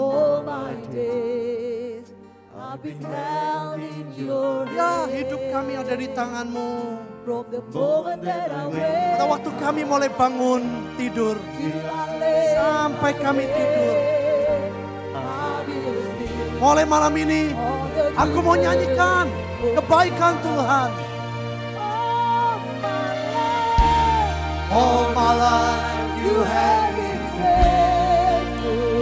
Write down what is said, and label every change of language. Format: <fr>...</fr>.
<en>All my days I've been held in your</en> <id>Ya,</id> <en>hand.</en> <id>hidup kami ada di tangan-Mu.</id> <en>From the moment that I wake</en> <id>Pada waktu kami mulai bangun tidur,</id> <en>till I lay</en> <id>sampai kami tidur.</id> <en>I will sing</en> <id>Mulai malam ini,</id> <en>all the</en> <id>aku mau nyanyikan kebaikan Tuhan.</id> <en>All my life you have been faithful.</en>